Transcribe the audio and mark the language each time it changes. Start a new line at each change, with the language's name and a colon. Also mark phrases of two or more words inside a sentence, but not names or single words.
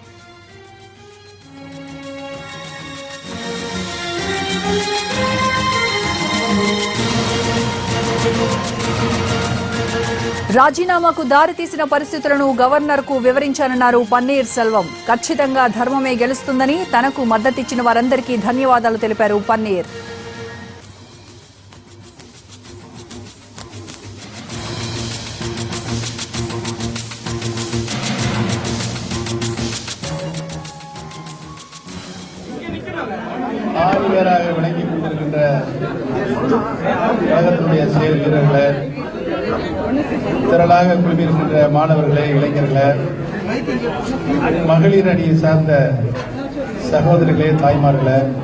Telugu: రాజీనామాకు దారితీసిన పరిస్థితులను గవర్నర్కు వివరించానన్నారు పన్నీర్ సెల్వం. ఖచ్చితంగా ధర్మమే గెలుస్తుందని తనకు మద్దతిచ్చిన వారందరికీ ధన్యవాదాలు తెలిపారు పన్నీర్.
Tamil: விளங்கிக் கொண்டிருக்கின்ற கழகத்தினுடைய செயல் வீரர்களே, திரளாக குழுமியிருக்கின்ற மாணவர்களே, இளைஞர்களே, மகளிர் அணியை சார்ந்த சகோதரிகளே, தாய்மார்களே,